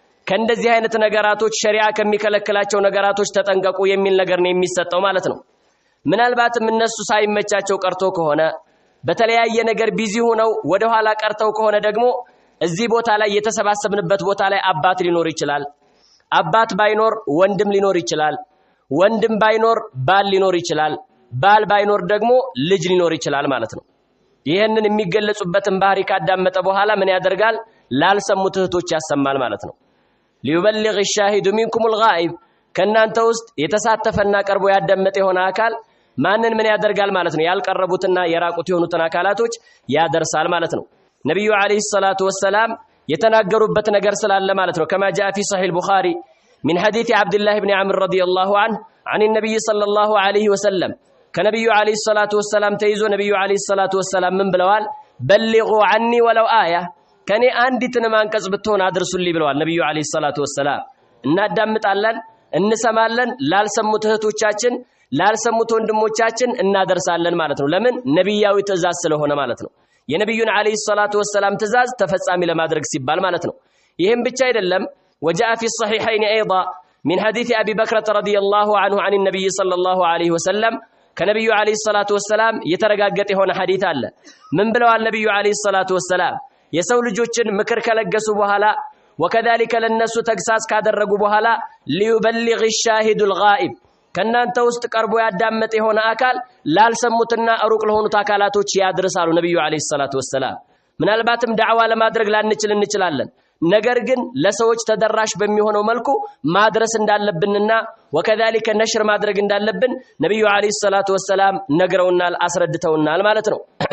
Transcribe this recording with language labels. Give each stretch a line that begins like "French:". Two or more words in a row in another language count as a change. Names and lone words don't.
Amharic: ከእንደዚህ አይነት ነገራቶች ሸሪዓ ከሚከለክላቸው ነገራቶች ተጠንቀቁ የሚል ነገር ነው የሚሰጠው ማለት ነው። ምናልባትም እነሱ ሳይመቻቸው ቀርቶ ከሆነ በተለያየ ነገር ቢዚ ሆነው ወደ ኋላ ቀርተው ከሆነ ደግሞ እዚህ ቦታ ላይ የተሰባሰብንበት ቦታ ላይ አባት ሊኖር ይችላል። አባት ባይኖር ወንድም ሊኖር ይችላል። ወንድም ባይኖር ባል ሊኖር ይችላል። ባል ባይኖር ደግሞ ልጅ ሊኖር ይችላል ማለት ነው። ይሄንን የሚገለጹበትን ባህሪ ካዳመጠ በኋላ ምን ያደርጋል? ላልሰሙት እህቶች ያሰማል ማለት ነው።
Arabic: ليبلغ الشاهد منكم الغائب
Amharic: ከናንተ ውስጥ የተሳተፈና ቀርቦ ያዳመጠ የሆነ አካል ማንን ምን ያደርጋል ማለት ነው? ያልቀረቡትና የራቁት የሆኑትን አካላቶች ያደርሳል ማለት ነው።
Arabic: ነብዩ عليه الصلاة والسلام
Amharic: የተናገሩበት ነገር ስላለ ማለት ነው።
Arabic: كما جاء في صحيح البخاري من حديث عبد الله بن عمرو رضي الله عنه عن النبي صلى الله عليه وسلم ከነብዩ عليه الصلاة والسلام
Amharic: ተይዞ ነብዩ
Arabic: عليه الصلاة والسلام
Amharic: ምን ብለዋል?
Arabic: بلغوا عني ولو آية
Amharic: ከኔ አንዲትን አንቀጽ ብትሆን አድርሱልኝ ብለዋል ነብዩ
Arabic: عليه الصلاة والسلام።
Amharic: እናዳምጣለን፣ እንሰማለን፣ ላልሰሙት እህቶቻችን ላልሰሙት ወንድሞቻችን እናደርሳለን ማለት ነው። ለምን? ነብያዊ ትእዛዝ ስለሆነ ማለት ነው። የነብዩን
Arabic: عليه الصلاة والسلام
Amharic: ትእዛዝ ተፈጻሚ ለማድረግ ሲባል ማለት ነው። ይሄም ብቻ አይደለም።
Arabic: وجاء في الصحيحين ايضا من حديث ابي بكر رضي الله عنه عن النبي صلى الله عليه وسلم
Amharic: ከነብዩ
Arabic: عليه الصلاة والسلام
Amharic: የተረጋገጠ የሆነ ሐዲስ አለ። ምን ብለዋል ነብዩ
Arabic: عليه الصلاة والسلام?
Amharic: የሰው ልጆችን ምክር ከለገሱ በኋላ ወከذلك ለነሱ ተግሳጽ ካደረጉ በኋላ
Arabic: ليبلغ الشاهد الغائب
Amharic: ከናንተ ውስጥ ቀርቦ ያዳመጠ የሆነ አካል ላልሰሙትና ሩቅ ለሆኑት አካላቶች ያድርሳሉ ነብዩ
Arabic: عليه الصلاة والسلام።
Amharic: ምናልባትም ዳዕዋ ለማድረግ ላንችል እንችላለን። ነገር ግን ለሰዎች ተደራሽ በሚሆነው መልኩ ማድረስ እንዳለብንና ወከذلك ነሽር ማድረግ እንዳለብን ነብዩ
Arabic: عليه الصلاة والسلام
Amharic: ነግረውናል፣ አስረድተውናል ማለት ነው።